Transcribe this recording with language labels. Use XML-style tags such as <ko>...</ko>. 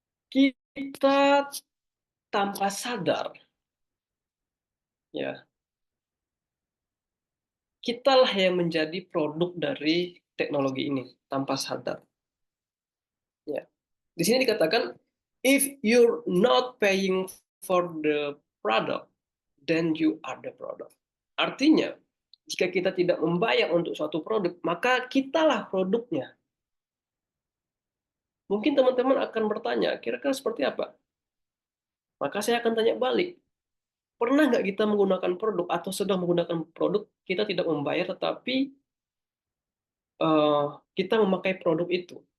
<id>kita tanpa sadar, ya, kitalah yang menjadi produk dari teknologi ini tanpa sadar. Ya.</id> <en>Di sini dikatakan, if you're not paying for the product, then you are the product.</en> <id>Artinya, jika kita tidak membayar untuk suatu produk, maka kitalah produknya. Mungkin teman-teman akan bertanya, kira-kira seperti apa? Maka saya akan tanya balik. Pernah nggak kita menggunakan produk atau sedang menggunakan produk, kita tidak membayar, tetapi kita memakai produk itu?</id>